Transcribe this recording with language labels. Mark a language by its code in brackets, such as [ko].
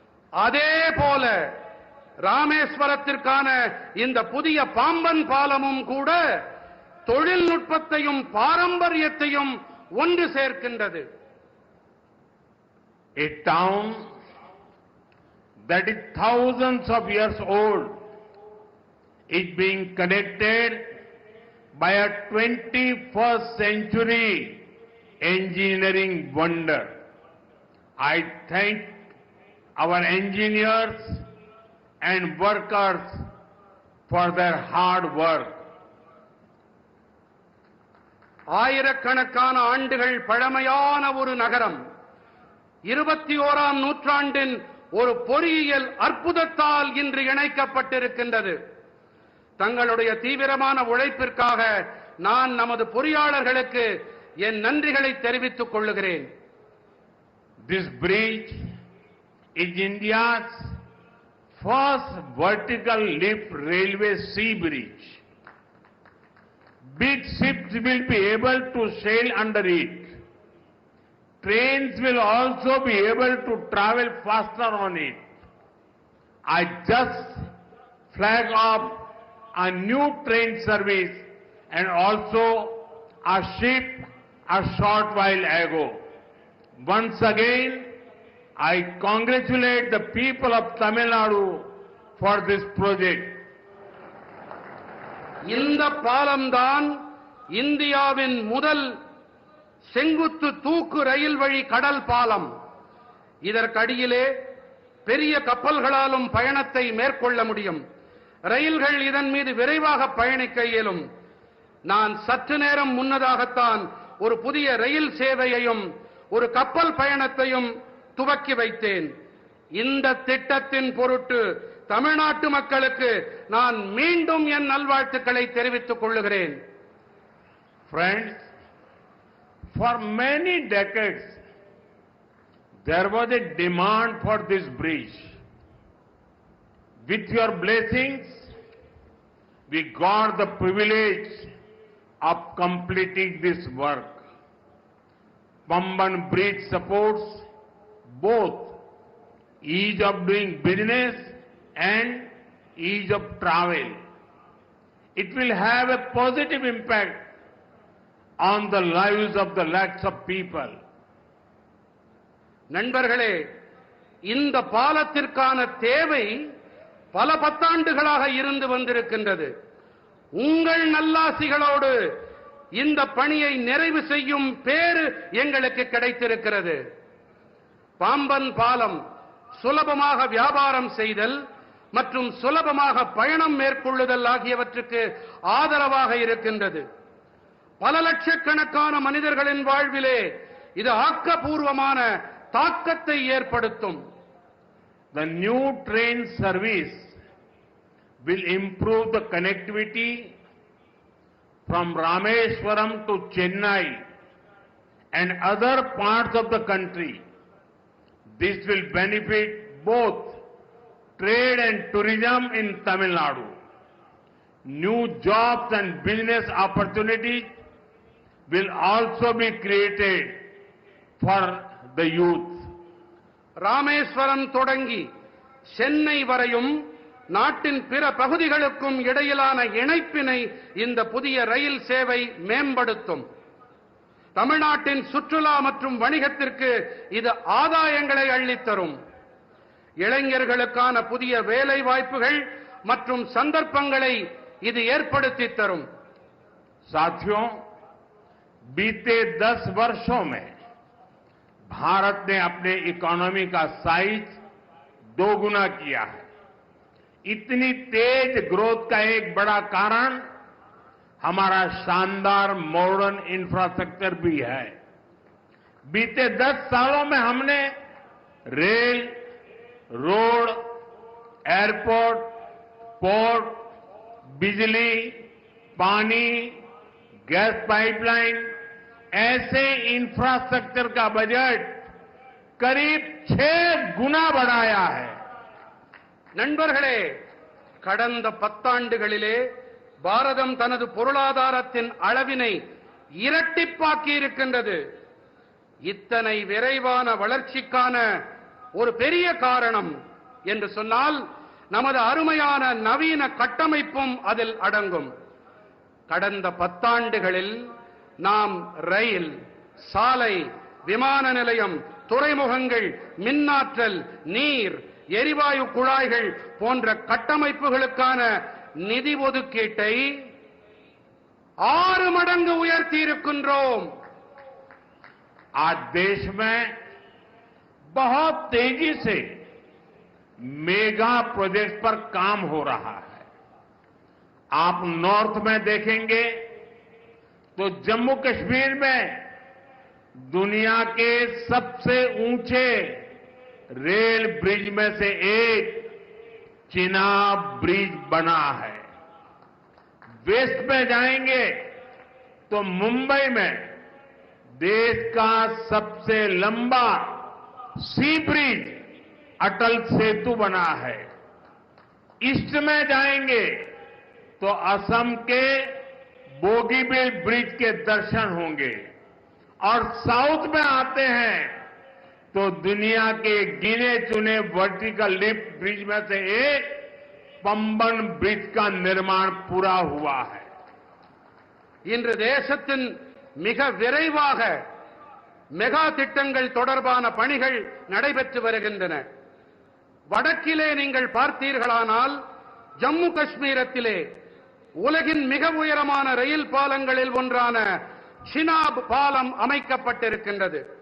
[ta] அதே போல ராமேஸ்வரத்திற்கான இந்த புதிய பாம்பன் பாலமும் கூட தொழில்நுட்பத்தையும் பாரம்பரியத்தையும் ஒன்று சேர்க்கின்றது. [en] A town that is thousands of years old is being connected by a 21st century engineering wonder. I thank our engineers and workers for their hard work. [ta] ஆயிரக்கணக்கான ஆண்டுகள் பழமையான ஒரு நகரம் 21ஆம் நூற்றாண்டின் ஒரு பொறியியல் அற்புதத்தால் இன்று இணைக்கப்பட்டிருக்கின்றது. தங்களுடைய தீவிரமான உழைப்பிற்காக நான் நமது பொறியாளர்களுக்கு என் நன்றிகளை தெரிவித்துக் கொள்ளுகிறேன். [en] This bridge is India's first vertical lift railway sea bridge. Big ships will be able to sail under it. Trains will also be able to travel faster on it. I just flagged off a new train service and also a ship a short while ago. Once again, I congratulate the people of Tamil Nadu for this project. [ta] இந்த பாலம்தான் இந்தியாவின் முதல் செங்குத்து தூக்கு ரயில் வழி கடல் பாலம். இதற்கடியிலே பெரிய கப்பல்களாலும் பயணத்தை மேற்கொள்ள முடியும். ரயில்கள் இதன் மீது விரைவாக பயணிக்க இயலும். நான் சற்று நேரம் முன்னதாகத்தான் ஒரு புதிய ரயில் சேவையையும் ஒரு கப்பல் பயணத்தையும் துவக்கி வைத்தேன். இந்த திட்டத்தின் பொருட்டு தமிழ்நாட்டு மக்களுக்கு நான் மீண்டும் என் நல்வாழ்த்துக்களை தெரிவித்துக் கொள்ளுகிறேன். [en] Friends, for many decades there was a demand for this bridge. With your blessings, we got the privilege of completing this work. Pamban Bridge supports both ease of doing business and ease of travel. It will have a positive impact on the lives of the lakhs of people. [ta] நண்பர்களே, இந்த பாலத்திற்கான தேவை பல பத்தாண்டுகளாக இருந்து வந்திருக்கின்றது. உங்கள் நல்லாசிகளோடு இந்த பணியை நிறைவு செய்யும் பேறு எங்களுக்கு கிடைத்திருக்கிறது. பாம்பன் பாலம் சுலபமாக வியாபாரம் செய்தல் மற்றும் சுலபமாக பயணம் மேற்கொள்ளுதல் ஆகியவற்றுக்கு ஆதரவாக இருக்கின்றது. பல லட்சக்கணக்கான மனிதர்களின் வாழ்விலே இது ஆக்கப்பூர்வமான தாக்கத்தை ஏற்படுத்தும். [en] The new train service will improve the connectivity from Rameswaram to Chennai and other parts of the country. This will benefit both trade and tourism in Tamil Nadu. New jobs and business opportunities will also be created for the youth. [ta] Rameswaram தொடங்கி சென்னை வரையும் நாட்டின் பிற பகுதிகளுக்கும் இடையிலான இணைப்பினை இந்த புதிய ரயில் சேவை மேம்படுத்தும். தமிழ்நாட்டின் சுற்றுலா மற்றும் வணிகத்திற்கு இது ஆதாயங்களை அள்ளித்தரும். இளைஞர்களுக்கான புதிய வேலை வாய்ப்புகள் மற்றும் சந்தர்ப்பங்களை இது ஏற்படுத்தி தரும். [hi] साथियों, बीते 10 वर्षों में भारत ने अपने इकोनॉमी का साइज दोगुना किया है. इतनी तेज ग्रोथ का एक बड़ा कारण हमारा शानदार मॉडर्न इंफ्रास्ट्रक्चर भी है. बीते 10 सालों में हमने रेल, रोड, एयरपोर्ट, पोर्ट, बिजली, पानी, गैस पाइपलाइन ऐसे इंफ्रास्ट्रक्चर का बजट करीब 6 गुना बढ़ाया है. [ta] நண்பர்களே, கடந்த 10 ஆண்டுகளிலே பாரதம் தனது பொருளாதாரத்தின் அளவினை இரட்டிப்பாக்கி இருக்கின்றது. இத்தனை விரைவான வளர்ச்சிக்கான ஒரு பெரிய காரணம் என்று சொன்னால் நமது அருமையான நவீன கட்டமைப்பும் அதில் அடங்கும். கடந்த 10 ஆண்டுகளில் நாம் ரயில், சாலை, விமான நிலையம், துறைமுகங்கள், மின்னாற்றல், நீர், எரிவாயு குழாய்கள் போன்ற கட்டமைப்புகளுக்கான நிதி ஒதுக்கீட்டை 6 மடங்கு உயர்த்தி இருக்கின்றோம். [hi] आज देश में बहुत तेजी से मेगा प्रोजेक्ट पर काम हो रहा है. आप नॉर्थ में देखेंगे तो जम्मू कश्मीर में दुनिया के सबसे ऊंचे रेल ब्रिज में से एक चिनाब ब्रिज बना है. वेस्ट में जाएंगे तो मुंबई में देश का सबसे लंबा सी ब्रिज अटल सेतु बना है. ईस्ट में जाएंगे तो असम के बोगीबील ब्रिज के दर्शन होंगे और साउथ में आते हैं तो दुनिया के गिने चुने वर्टिकल लिफ्ट ब्रिज में से एक पंबन ब्रिज का निर्माण पूरा हुआ है. [ta] இன்று தேசத்தின் மிக விரைவாக மெகா திட்டங்கள் தொடர்பான பணிகள் நடைபெற்று வருகின்றன. வடக்கிலே நீங்கள் பார்த்தீர்களானால் ஜம்மு காஷ்மீரத்திலே உலகின் மிக உயரமான ரயில் பாலங்களில் ஒன்றான சினாப் பாலம் அமைக்கப்பட்டிருக்கின்றது.